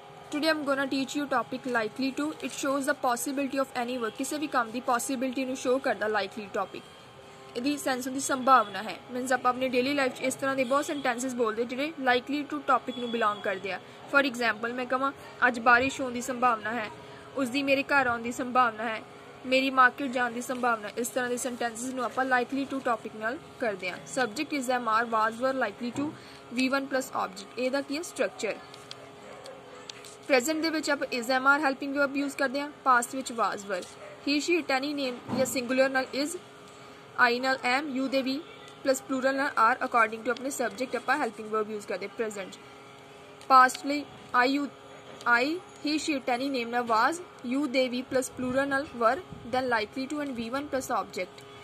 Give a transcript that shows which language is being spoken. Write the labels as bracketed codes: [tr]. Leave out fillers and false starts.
[en] Today I'm gonna teach you topic likely to. It shows the possibility of any work. [pa] किसी भी काम ਦੀ possibility ਨੂੰ show ਕਰਦਾ likely topic. ਇਹਦੀ sense ਹੁੰਦੀ ਸੰਭਾਵਨਾ ਹੈ। ਮੀਨਸ ਆਪਾਂ ਆਪਣੀ ਡੇਲੀ ਲਾਈਫ 'ਚ ਇਸ ਤਰ੍ਹਾਂ ਦੇ ਬਹੁਤ ਸੈਂਟੈਂਸਸ ਬੋਲਦੇ ਜਿਹੜੇ ਲਾਈਕਲੀ ਟੂ ਟੌਪਿਕ ਨੂੰ ਬਿਲੋਂਗ ਕਰਦੇ ਆ। ਫॉर एग्जांपल ਮੈਂ ਕਹਾਂ ਅੱਜ ਬਾਰਿਸ਼ ਹੋਣ ਦੀ ਸੰਭਾਵਨਾ ਹੈ, ਉਸ ਦੀ ਮੇਰੇ ਘਰ ਆਉਣ ਦੀ ਸੰਭਾਵਨਾ ਹੈ, ਮੇਰੀ ਮਾਰਕੀਟ ਜਾਣ ਦੀ ਸੰਭਾਵਨਾ। ਇਸ ਤਰ੍ਹਾਂ ਦੇ ਸੈਂਟੈਂਸਸ ਨੂੰ ਆਪਾਂ ਲਾਈਕਲੀ ਟੂ ਟੌਪਿਕ ਨਾਲ ਕਰਦੇ ਹਾਂ। [en] Subject is M R was were likely to V1 plus object. [pa] ਇਹਦਾ ਕੀ ਹੈ ਸਟਰਕਚਰ। प्रेजेंट ਦੇ ਵਿੱਚ ਆਪਾਂ is am are helping verb use ਕਰਦੇ ਹਾਂ। ਪਾਸਟ ਵਿੱਚ was were। [en] he she it any name [pa] ਜਾਂ ਸਿੰਗੂਲਰ ਨਾਲ is, I ਨਾਲ am, you ਦੇ ਵੀ ਪਲੱਸ ਪਲੂਰਲ ਨਾਲ are ਅਕੋਰਡਿੰਗ ਟੂ ਆਪਣੇ ਸਬਜੈਕਟ ਆਪਾਂ ਹੈਲਪਿੰਗ ਵਰਬ ਯੂਜ਼ ਕਰਦੇ। ਪ੍ਰੈਜ਼ੈਂਟ ਪਾਸਟ ਲਈ I he she it any name ਨਾਲ was, you ਦੇ ਵੀ ਪਲੱਸ ਪਲੂਰਲ ਨਾਲ were, [en] then likely to and V1 plus object।